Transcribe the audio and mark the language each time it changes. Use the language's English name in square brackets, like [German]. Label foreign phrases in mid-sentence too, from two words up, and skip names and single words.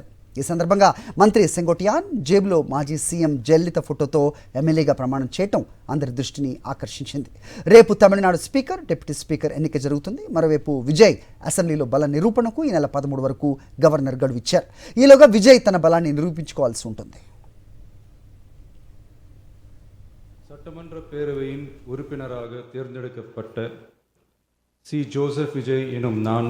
[Telugu] ఈ సందర్భంగా మంత్రి సెంగోటియాన్ జేబులో మాజీ సీఎం జయలలిత ఫోటోతో ఎమ్మెల్యేగా ప్రమాణం చేయటం అందరి దృష్టిని ఆకర్షించింది. రేపు తమిళనాడు స్పీకర్, డిప్యూటీ స్పీకర్ ఎన్నిక జరుగుతుంది. మరోవైపు విజయ్ అసెంబ్లీలో బల నిరూపణకు ఈ నెల 13 వరకు గవర్నర్ గడువు ఇచ్చారు. ఈలోగా విజయ్ తన బలాన్ని నిరూపించుకోవాల్సి ఉంటుంది. [Tamil] சட்டமன்ற பேரவையின் உறுப்பினராக தேர்ந்தெடுக்கப்பட்ட சி ஜோசப் விஜய் எனும் நான்